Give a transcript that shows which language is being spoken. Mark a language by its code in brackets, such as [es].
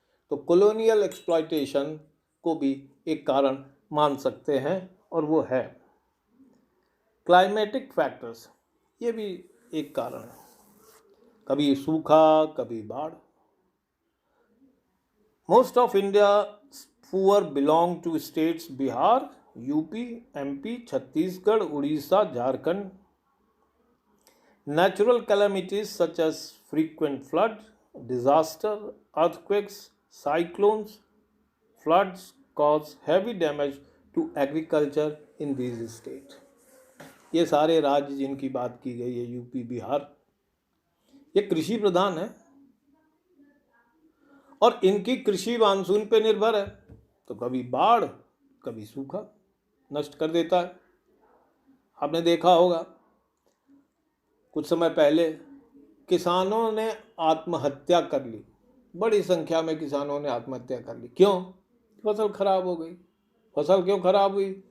[hi] तो colonial exploitation को भी एक कारण मान सकते हैं, और वो है क्लाइमेटिक फैक्टर्स, ये भी एक कारण है। कभी सूखा, कभी बाढ़। [en] Most of India poor belong to states Bihar, UP, MP, Chhattisgarh, Orissa, Jharkhand. Natural calamities such as frequent flood, disaster, earthquakes, cyclones, floods cause heavy damage to agriculture in these states. [hi] ये सारे राज्य जिनकी बात की गई है, यूपी, बिहार, ये कृषि प्रधान है और इनकी कृषि मानसून पे निर्भर है। तो कभी बाढ़, कभी सूखा नष्ट कर देता है। आपने देखा होगा कुछ समय पहले किसानों ने आत्महत्या कर ली, बड़ी संख्या में किसानों ने आत्महत्या कर ली। क्यों? फसल खराब हो गई। फसल क्यों खराब हुई?